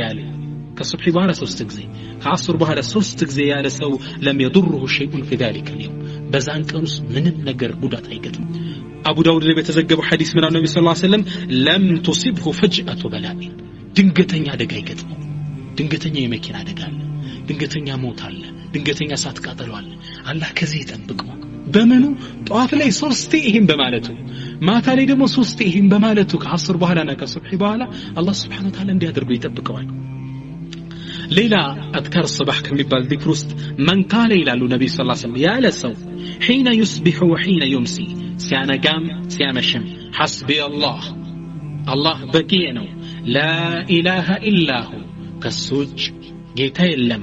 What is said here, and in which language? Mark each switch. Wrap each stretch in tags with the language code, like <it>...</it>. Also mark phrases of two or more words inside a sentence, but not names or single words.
<am>ያለ ከሱብሂ በኋላ 3 ጊዜ ከአስር በኋላ 3 ጊዜ ያለ ሰው</am> <ar>لم يضره شيء في ذلك اليوم</ar> <am>በዛን ቀን ውስጥ ምንም ነገር ጉዳት አይገጥም አቡ ዳውድ ላይ በተዘገበው ሐዲስ ምን አለ ነብዩ ሰለላሁ ዐለይሂ ወሰለም</am> <ar>لم تصبه فجأة بلاء</ar> <am>ድንገተኛ አደጋ ይገጥመው ድንገተኛ የመኪና አደጋ አለ ድንገተኛ ሞት አለ ድንገተኛ እሳት ቃጠሎ አለ አላህ ከዚህ ይጠብቀው በመኑ ጧት ላይ 3 ይሄን በማለቱ ማታ ላይ ደግሞ 3 ይሄን በማለቱ ከአስር በኋላና ከሱብሂ በኋላ አላህ</am> <ar>سبحانه وتعالى</ar> <am>እንዲያደርገው ይጠብቀዋል ሌላ አዝካር الصباح ከሚባል ذكر ውስጥ</am> <ar>من قال</ar> <am>ይላሉ ነብዩ ሰለላሁ ዐለይሂ ወሰለም ያለ ሰው</am> <ar>حين يصبح وحين يمسي</ar> <am>ሲያነጋም ሲያመሽም</am> <ar>حسبي الله</ar> <am>الله በቂዬ ነው</am> <ar>لا إله إلا هو كسوج جيتا يلم</ar>